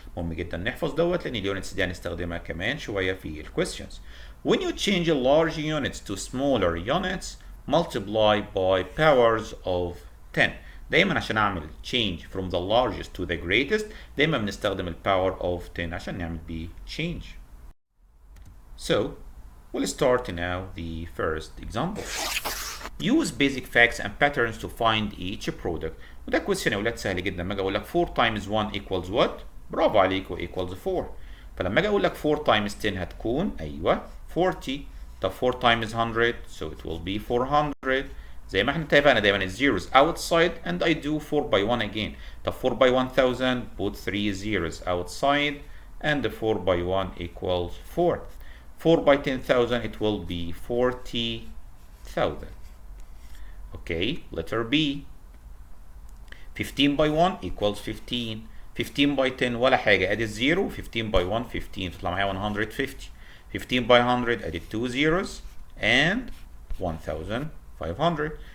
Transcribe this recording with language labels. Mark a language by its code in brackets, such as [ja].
[ar] مهم جدا نحفظ دوت لان اليونتس دي هنستخدمها كمان شويه في الكويستشنز. [en] When you change large units to smaller units, multiply by powers of 10. [ar] دايما عشان اعمل [en] change from the largest to the greatest [ar] دايما بنستخدم ال [en] power of 10 [ar] عشان نعمل بيه [en] change. So we'll start now the first example. Use basic facts and patterns to find each product. [ar] وده question يا ولاد سهل جدا. لما اجي اقول لك 4 times 1 equals what؟ برافو عليكم [en] equals 4. [ar] فلما اجي اقول لك [en] 4 times 10 [ar] هتكون ايوه 40. [en] طب 4 times 100 so it will be 400. [ar] زي ما احنا اتفقنا دايما ال [en] zeros outside and I do 4 by 1 again. طب 4 by 1000 put 3 zeros outside and the 4 by 1 equals 4. 4 by 10,000 it will be 40,000. Okay, letter B. 15 by 1 equals 15. 15 by 10 [ar] ولا حاجة، ادي الزيرو. [en] 15 by 1 15 تطلع معايا 150. 15 by 100 ادي 2 zeros and 1500.